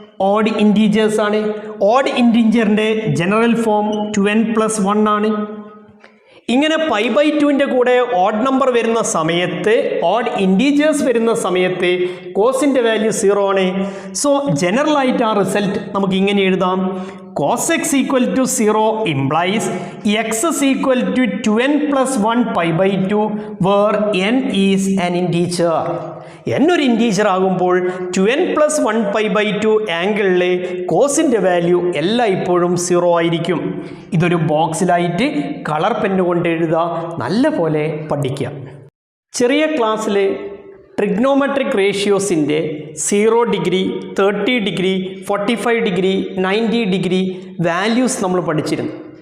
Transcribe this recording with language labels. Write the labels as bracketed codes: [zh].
[ml] Odd integers ആണ്. Odd ഇൻറ്റീജറിൻ്റെ general form 2n+1 ആണ്. ഇങ്ങനെ π/2ൻ്റെ കൂടെ ഓഡ് നമ്പർ വരുന്ന സമയത്ത്, ഓഡ് ഇൻറ്റീജേഴ്സ് വരുന്ന സമയത്ത് കോസിൻ്റെ വാല്യൂ 0 ആണ്. സോ ജനറലായിട്ട് ആ റിസൾട്ട് നമുക്ക് ഇങ്ങനെ എഴുതാം. [en] cos x equal to 0 implies x is equal to 2n+1 π/2 where n is an integer. [ml] n ഒരു ഇൻറ്റീജർ ആകുമ്പോൾ 2n+1 π/2 ആംഗിളിലെ കോസിൻ്റെ വാല്യൂ എല്ലായ്പ്പോഴും 0 ആയിരിക്കും. ഇതൊരു ബോക്സിലായിട്ട് കളർ പെന്ന് കൊണ്ട് എഴുതുക, നല്ല പോലെ പഠിക്കുക. ചെറിയ ക്ലാസ്സിൽ trigonometric റേഷ്യോസിൻ്റെ 0 degree, 30 degree, 45 degree, 90 degree values നമ്മൾ പഠിച്ചിരുന്നു.